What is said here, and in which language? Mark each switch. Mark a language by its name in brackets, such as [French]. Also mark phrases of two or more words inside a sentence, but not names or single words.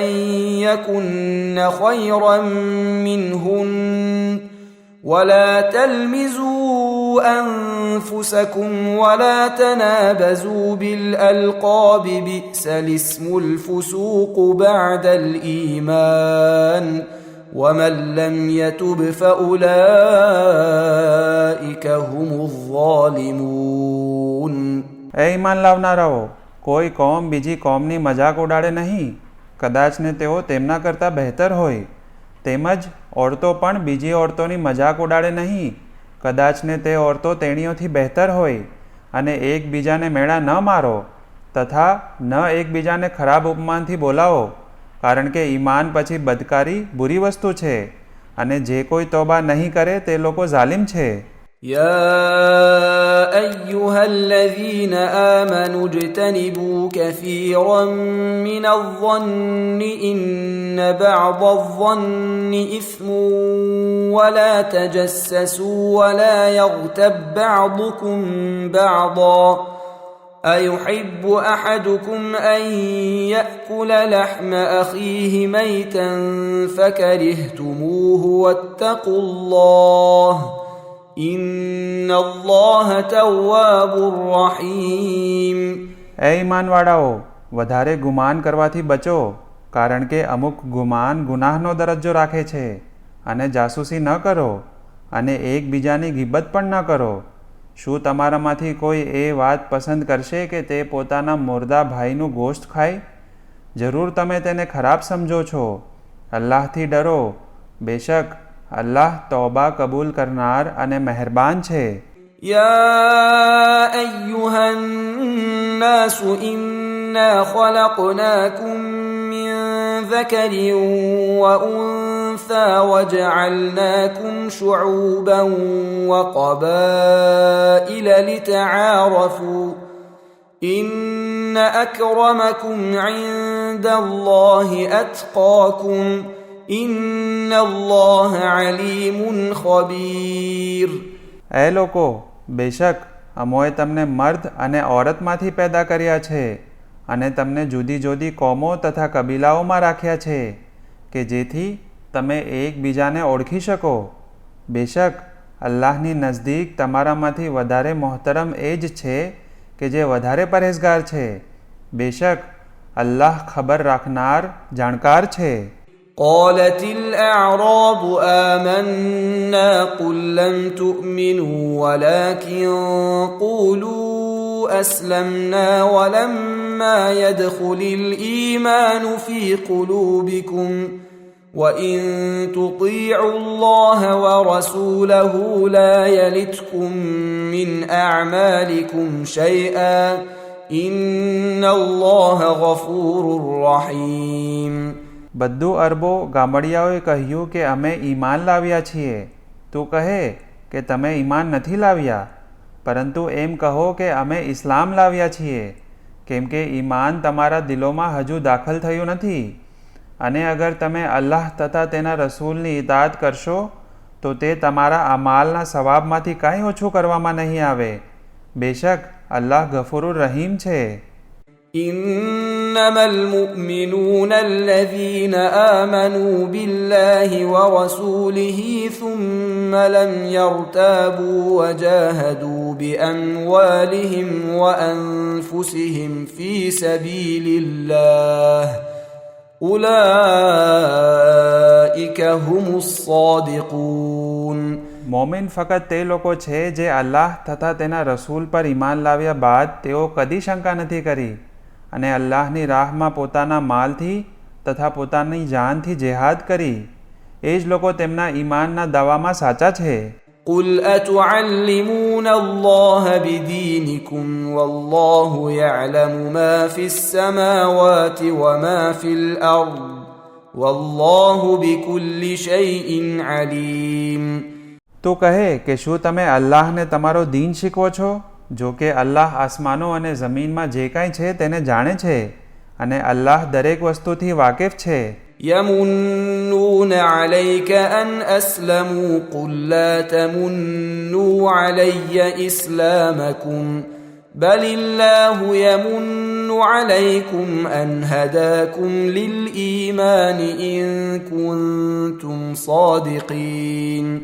[Arabic] يكن خيرا منهن ولا تلمزوا أنفسكم ولا تنابزوا بالألقاب بئس الاسم الفسوق بعد الإيمان ومن لم يتب فأولئك هم الظالمون. [Gujarati] એ ઈમાન લાવનારાઓ, કોઈ કોમ બીજી કોમની મજાક ઉડાડે નહીં, કદાચ ને તેઓ તેમના કરતાં બહેતર હોય. તેમજ ઓરતો પણ બીજી ઓરતોની મજાક ઉડાડે નહીં, કદાચ ને તે ઓરતો તેણીઓથી બહેતર હોય. અને એકબીજાને મેળા ન મારો તથા ન એકબીજાને ખરાબ ઉપમાનથી બોલાવો, કારણ કે ઈમાન પછી બદકારી બુરી વસ્તુ છે અને જે કોઈ તોબા નહીં કરે તે લોકો ઝાલિમ છે. [Arabic] يا أيها الذين آمنوا اجتنبوا كثيرا من الظن إن بعض الظن إثم ولا تجسسوا ولا يغتب بعضكم بعضا أيحب أحدكم أن يأكل لحم أخيه ميتا فكرهتموه واتقوا الله إن الله تواب رحيم. [Gujarati] એ ઈમાનવાળાઓ, વધારે ગુમાન કરવાથી બચો, કારણ કે અમુક ગુમાન ગુનાહનો દરજ્જો રાખે છે. અને જાસૂસી ન કરો અને એકબીજાની ગીબત પણ ન કરો. શું તમારામાંથી કોઈ એ વાત પસંદ કરશે કે તે પોતાના મુર્દા ભાઈનું ગોશ્ત ખાય? જરૂર તમે તેને ખરાબ સમજો છો. અલ્લાહથી ડરો, બેશક અલ્લાહ તૌબા કબૂલ કરનાર અને મહેરબાન છે. [Arabic] يا أيها الناس إنا خلقناكم من ذكر وأنثى وجعلناكم شعوبا وقبائل لتعارفوا إن أكرمكم عند الله أتقاكم إن الله عليم خبير. [Gujarati] એ લોકો, બેશક અમોએ તમને મર્દ અને ઓરતમાંથી પેદા કર્યા છે અને તમને જુદી જુદી કોમો તથા કબીલાઓમાં રાખ્યા છે કે જેથી તમે એકબીજાને ઓળખી શકો. બેશક અલ્લાહની નજદીક તમારામાંથી વધારે મોહતરમ એ જ છે કે જે વધારે પરહેઝગાર છે. બેશક અલ્લાહ ખબર રાખનાર, જાણકાર છે. [Arabic] قالت الأعراب آمنا قل لم تؤمنوا ولكن قولوا أسلمنا ولما يدخل الإيمان في قلوبكم وإن تطيعوا الله ورسوله لا يلتكم من أعمالكم شيئا إن الله غفور رحيم. [Gujarati] બધું અરબો ગામડિયાઓએ કહ્યું કે અમે ઈમાન લાવ્યા છીએ. તું કહે કે તમે ઈમાન નથી લાવ્યા, પરંતુ એમ કહો કે અમે ઇસ્લામ લાવ્યા છીએ, કેમ કે ઈમાન તમારા દિલોમાં હજુ દાખલ થયું નથી. અને અગર તમે અલ્લાહ તથા તેના રસૂલની ઇતાઅત કરશો તો તે તમારા અમાલના સવાબમાંથી કાંઈ ઓછું કરવામાં નહીં આવે. બેશક અલ્લાહ [Arabic] غفور رحيم [Gujarati] છે. [Arabic] إنما المؤمنون الذين آمنوا بالله ورسوله ثم لم يرتابوا وجاهدوا بأموالهم وأنفسهم في سبيل الله أولئك هم الصادقون. [Gujarati] મોમિન ફક્ત તે લોકો છે જે અલ્લાહ તથા તેના રસૂલ પર ઈમાન લાવ્યા બાદ તેઓ કદી શંકા નથી કરી અને અલ્લાહની રાહમાં પોતાના માલથી તથા પોતાની જાનથી જેહાદ કરી. એ જ લોકો તેમના ઈમાનના દાવામાં સાચા છે. [Arabic] قل أتعلمون الله بدينكم والله يعلم ما في السماوات وما في الأرض والله بكل شيء عليم. [Gujarati] તો કહે કે શું તમે અલ્લાહને તમારો દીન શીખવો છો? જો કે અલ્લાહ આસમાનો અને જમીનમાં જે કાંઈ છે તેને જાણે છે અને અલ્લાહ દરેક વસ્તુથી વાકેફ છે. [Arabic] يمنون عليك أن أسلموا قل لا تمنوا علي إسلامكم بل الله يمن عليكم أن هداكم للإيمان إن كنتم صادقين.